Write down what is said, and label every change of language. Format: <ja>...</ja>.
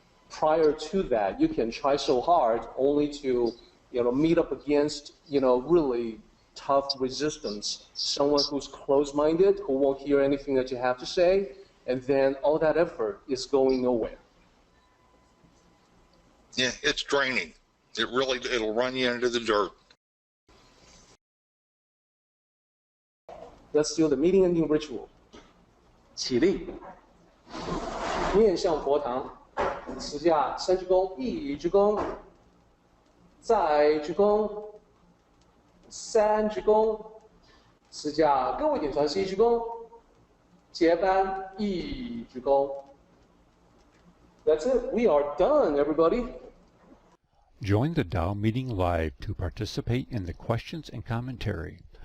<en>Prior to that, you can try so hard only to meet up against really tough resistance, someone who's closed-minded, who won't hear anything that you have to say, and then all that effort is going nowhere. Yeah, it's draining. It'll run you into the dirt. Let's do the meeting ending ritual.</en> <zh>起立，面向佛堂，持下三鞠躬，一鞠躬，再鞠躬，三鞠躬，持下各位点传是一鞠躬，结班一鞠躬。</zh> <en>That's it. We are done, everybody. Join the Tao meeting live to participate in the questions and commentary.</en>